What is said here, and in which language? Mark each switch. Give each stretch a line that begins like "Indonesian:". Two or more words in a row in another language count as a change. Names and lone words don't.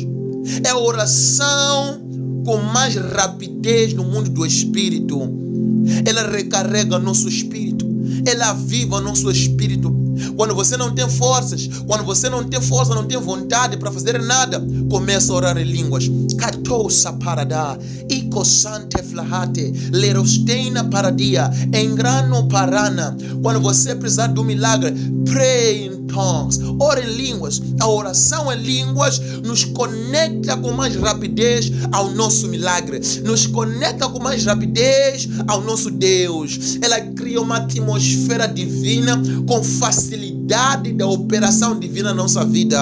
Portuguese: É a oração com mais rapidez no mundo do Espírito. Ela recarrega nosso espírito. Ela aviva nosso espírito. Quando você não tem forças, não tem vontade para fazer nada, começa a orar em línguas. Katosa parada, ikosante flahate, lerosteina paradia, engrano parana. Quando você precisar do milagre,
English: pray in tongues,
Portuguese: ore em línguas. A oração em línguas nos conecta com mais rapidez ao nosso milagre, nos conecta com mais rapidez ao nosso Deus. Ela cria uma atmosfera divina com facilidade da operação divina na nossa vida.